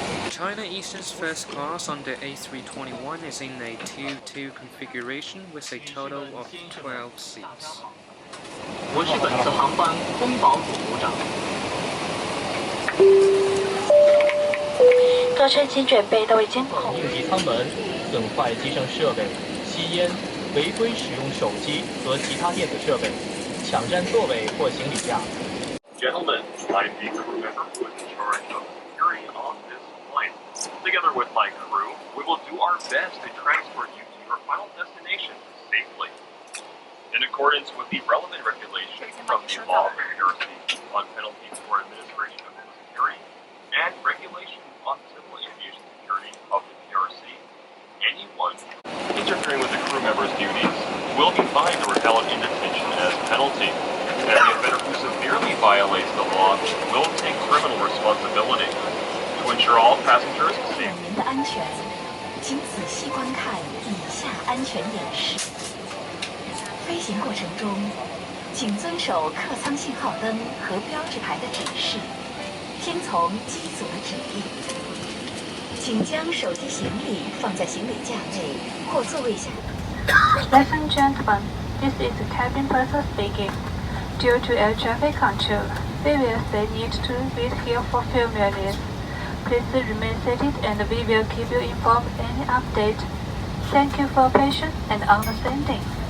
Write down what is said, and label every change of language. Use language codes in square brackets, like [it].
[en] China Eastern's first class on the A321 is in a 2-2 configuration with a total of 12 seats. [zh] 我是本次航班空保组组长。各车请准备到位监控。应急舱门、损坏机身设备、吸烟、违规使用手机和其他电子设备、抢占座位或行李架。 [en] Gentlemen, I'm the crew member who is in charge of security on this flight. Together with my crew, we will do our best to transport you to your final destination safely. In accordance with the relevant regulations from the law of the PRC on penalties for administration of security and regulations on civil aviation security of the PRC, anyone interfering with the crew member's duties will be fined or held in detention as penalty. And the offender who severely violates the law will take criminal responsibility. To ensure all passengers safe. [zh] 人的安全，请仔细观看以下安全演示。飞行过程中，请遵守客舱信号灯和标志牌的指示，听从机组的指令。请将手机行李放在行李架内或座位下。 [en] Ladies and gentlemen, this is the cabin person speaking. Due to air traffic control, we will say need to wait here for a few minutes. Please remain seated and we will keep you informed any update. Thank you for your patience and understanding.